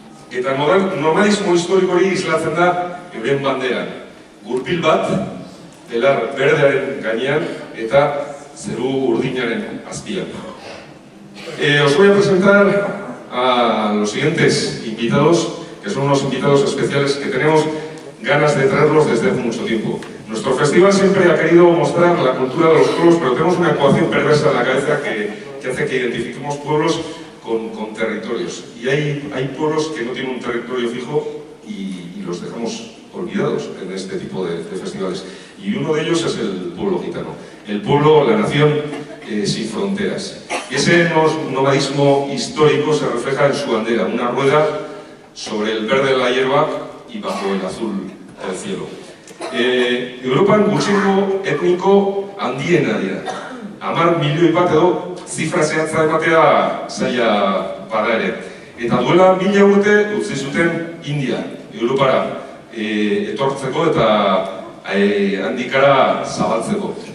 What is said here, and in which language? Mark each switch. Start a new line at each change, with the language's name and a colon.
Basque: Eta normalismo historikori islatzen da euren banderan. Gurpil bat, telar berdearen gainean eta zeru urdinaren azpian.
Spanish: Os voy a presentar a los siguientes invitados, que son unos invitados especiales que tenemos ganas de traerlos desde hace mucho tiempo. Nuestro festival siempre ha querido mostrar la cultura de los pueblos, pero tenemos una ecuación perversa en la cabeza que hace que identifiquemos pueblos con territorios. Y hay pueblos que no tienen un territorio fijo y los dejamos olvidados en este tipo de festivales. Y uno de ellos es el pueblo gitano. El pueblo, la nación sin fronteras. Y ese nomadismo histórico se refleja en su bandera, una rueda sobre el verde de la hierba y bajo el azul del cielo.
Basque: Europan gutxiengo etniko handiena dira. 10 milioi bat edo zifra zehatza ematea zaila bada ere. Eta duela 1000 urte utzi zuten India, Europara etortzeko eta handikara zabaltzeko.